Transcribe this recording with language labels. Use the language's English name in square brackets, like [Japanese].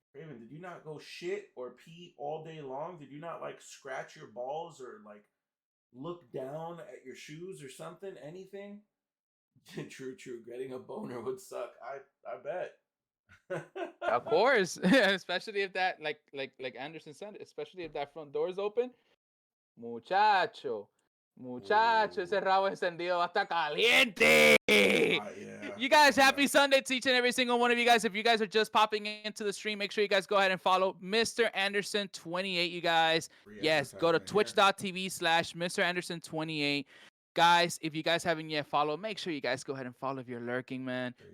[English] Craven, did you not go shit or pee all day long? Did you not like scratch your balls or like look down at your shoes or something? Anything? True. Getting a boner would suck. I bet. Of course, especially if that like Anderson said, especially if that front door is open. [Spanish] Muchacho, ese rabo encendido va a estar caliente. [English] Yeah. You guys, happy Sunday to each and every single one of you guys. If you guys are just popping into the stream, make sure you guys go ahead and follow Mr. Anderson 28, you guys. Yes, go to twitch.tv/Mr. Anderson 28. Guys, if you guys haven't yet followed, make sure you guys go ahead and follow if you're lurking, man.